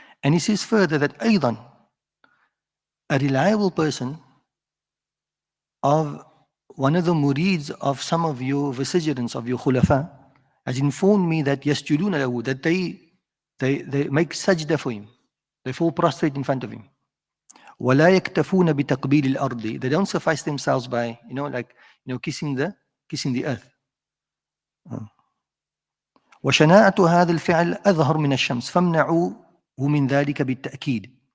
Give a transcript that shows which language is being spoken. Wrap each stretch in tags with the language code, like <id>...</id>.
<en>And he says further that</en> <ar>أيضا,</ar> <en>a reliable person of one of the murids of some of your vicegerents, of your khulafa, has informed me that</en> <ar>يسجدون له,</ar> <en>that they make sajda for him. They fall prostrate in front of him.</en> <ar>ولا يكتفون بتقبيل الأرض.</ar> <en>They don't suffice themselves by, kissing the earth.</en> <ar>وشناعة هذا الفعل أظهر من الشمس فامنعوه من ذلك بالتأكيد.</ar>